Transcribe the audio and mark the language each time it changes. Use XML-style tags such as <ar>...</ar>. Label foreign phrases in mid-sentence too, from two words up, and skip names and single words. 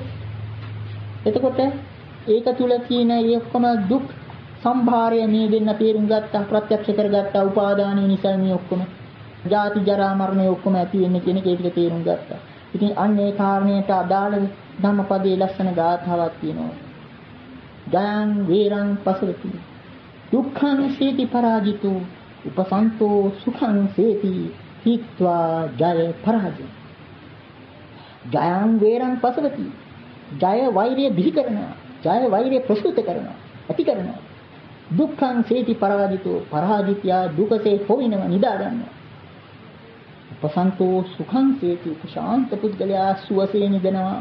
<si>එතකොට ඒක තුල කියන ඒ ඔක්කොම දුක් සම්භාරය මේ දෙන්න තේරුම් ගත්තා ප්‍රත්‍යක්ෂ කරගත්තා උපාදානය නිසා මේ ඔක්කොම ජාති ජරා මරණය ඔක්කොම ඇති වෙන්නේ කියන එක තේරුම් ගත්තා. ඉතින් අන්න ඒ කාරණයට අදාළ ධම්මපදයේ ලස්සන ගාථාවක් තියෙනවා.</si> <pi>ජයං වීරං පසවති දුක්ඛං සීති පරාජිතෝ උපසන්තෝ සුඛං සේති හිත්වා ජය පරාජය. ජයං වීරං පසවති</pi> <si>ජය වෛරය බිහි කරනවා. ජය වෛරය ප්‍රසූත කරනවා. ඇති කරනවා.</si> <pi>දුක්ඛං සේති පරාජිතෝ</pi> <si>පරාජිතයා දුකසේ හොවිනවා නිදා ගන්නවා.</si> <pi>උපසන්තෝ සුඛං සේති</pi> <si>ශාන්ත පුද්ගලයා සුවසේ නිදනවා.</si>